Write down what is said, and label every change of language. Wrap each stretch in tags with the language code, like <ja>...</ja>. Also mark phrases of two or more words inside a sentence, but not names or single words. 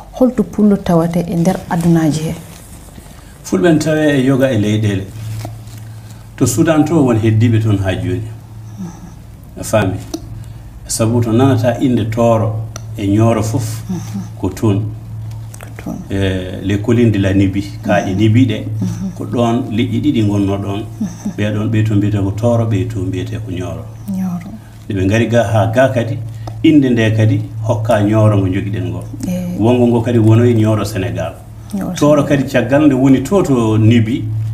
<ff>holto pullo tawate e nder adunaji he fulɓen tawe e yoga e leyɗele to Sudan to won heddiɓe toon ha joni a faami sabu to nanata inde tooro e ñooro fof ko toon</ff> <fr>les collines de la Nibi</fr> <ff>kaaƴe Nibi ɗe ko ɗon liƴƴi ɗiɗi gonno ɗon ɓeɗon ɓe to mbiyete ko tooro ɓe to mbiyete ko ñooro ɓe ngari ga ha ga kadi inde nde kadi hokka ñooro ngo jogiɗen ngo wongo ngo kadi wonoyi ñooro Sénégal tooro kadi caggal nde woni to Nibi</ff>